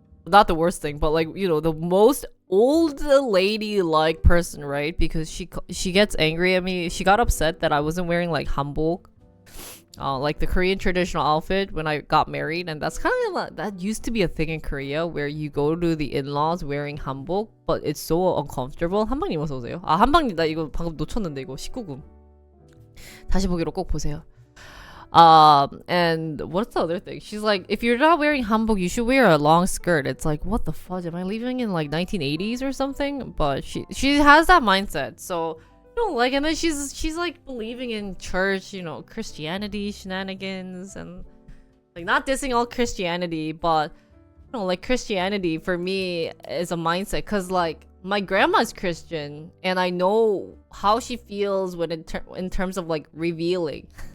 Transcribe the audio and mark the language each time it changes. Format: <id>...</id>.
<en>Not the worst thing, but like, you know, the most old lady like person, right? Because she gets angry at me. She got upset that I wasn't wearing like hanbok, like the Korean traditional outfit when I got married. And that's kind of like, that used to be a thing in Korea where you go to the in-laws wearing hanbok, but it's so uncomfortable.</en> <ko>한방님 어서 오세요. 아, 한방님 나 이거 방금 놓쳤는데 이거 19금. 다시 보기로 꼭 보세요.</ko> <en>And what's the other thing? She's like, if you're not wearing hanbok, you should wear a long skirt. It's like, what the fudge? Am I living in like 1980s or something? But she has that mindset. So, you know, like, and then she's like believing in church, you know, Christianity shenanigans and like not dissing all Christianity, but you know, like Christianity for me is a mindset because like my grandma's Christian and I know how she feels when in terms of like revealing.</en>